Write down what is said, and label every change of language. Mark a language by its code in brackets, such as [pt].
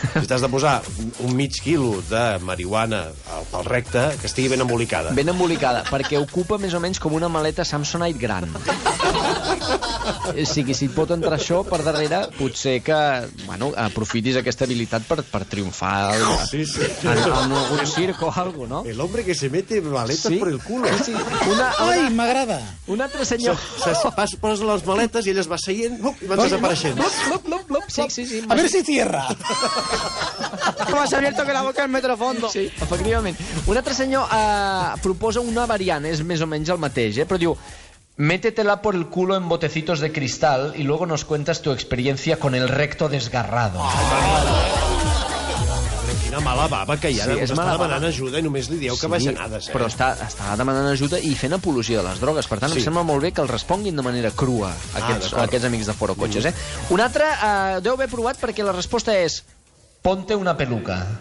[ca] Si t'has de posar un mig quilo de marihuana pel recte, que estigui ben embolicada. Ben embolicada, perquè ocupa més o menys com una maleta Samsonite gran. O sigui, si et pot entrar això per darrere, potser que, aprofitis aquesta habilitat per triomfar en algun circo o alguna cosa, no? [es] El hombre que se mete maletes por el culo. Sí. [ca] Ai, m'agrada. Un altre senyor... Poses les maletes i elles va seient i van desapareixent. Sí. [es] A ver si cierra. Más abierto que la boca del metrofondo. [ca] Sí, efectivament. Un altre senyor proposa una variant, és més o menys el mateix, però diu... [es] Métetela por el culo en botecitos de cristal y luego nos cuentas tu experiencia con el recto desgarrado. [ca] Quina mala baba que hi ha. Està demanant ajuda i només li dieu que bajanades. Però està demanant ajuda i fent apologia de les drogues. Per tant, em sembla molt bé que el responguin de manera crua aquests amics de Forocoches. Un altre deu haver provat perquè la resposta és [es] ponte una peluca.